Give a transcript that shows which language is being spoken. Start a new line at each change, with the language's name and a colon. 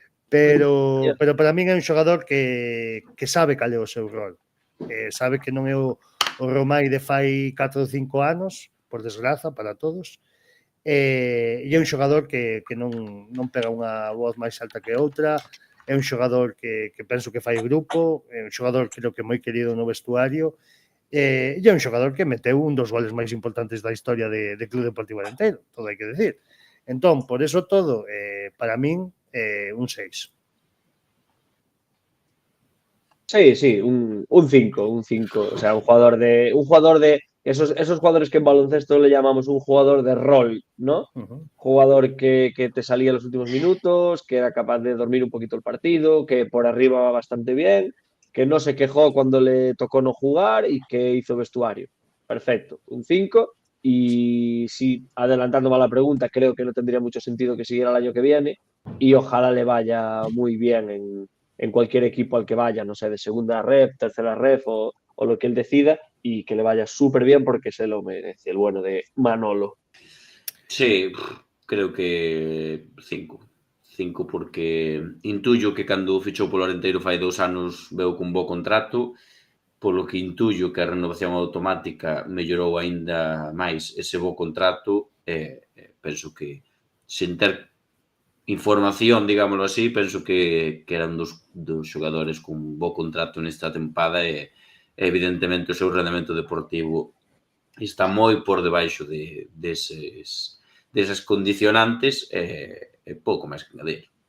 Galician: pero para min é un xogador que sabe cal é o seu rol, sabe que non é o Romai de fai 4 ou 5 anos, por desgraza, para todos, e é un xogador que non pega unha voz máis alta que outra, é un xogador que penso que fai grupo, é un xogador creo que moi querido no vestuario, e é un xogador que meteu un dos goles máis importantes da historia de Club Deportivo Alenteiro, todo hai que decir. Entón, por eso todo, para min, un 6.
Spanish: Sí, un 5, un 5. O sea, un jugador de esos jugadores que en baloncesto le llamamos un jugador de rol, ¿no? Jugador que te salía en los últimos minutos, que era capaz de dormir un poquito el partido, que por arriba va bastante bien, que no se quejó cuando le tocó no jugar y que hizo vestuario. Perfecto, un 5. Y si, adelantándome a la pregunta, creo que no tendría mucho sentido que siguiera el año que viene y ojalá le vaya muy bien en cualquier equipo al que vaya, no sé, de segunda ref, tercera ref o lo que él decida, y que le vaya súper bien porque se lo merece el bueno de Manolo. Sí, creo que 5.
Galician: 5 porque intuyo que cando fichou polo Arenteiro fai 2 anos veu cun bo contrato, polo que intuyo que a renovación automática mellorou aínda máis ese bo contrato, penso que, sen ter información,
Spanish: digámoslo así,
Galician: penso que era un dos xogadores con bo contrato nesta tempada e evidentemente o seu rendemento deportivo está moi por debaixo desas condicionantes e pouco máis que engadir.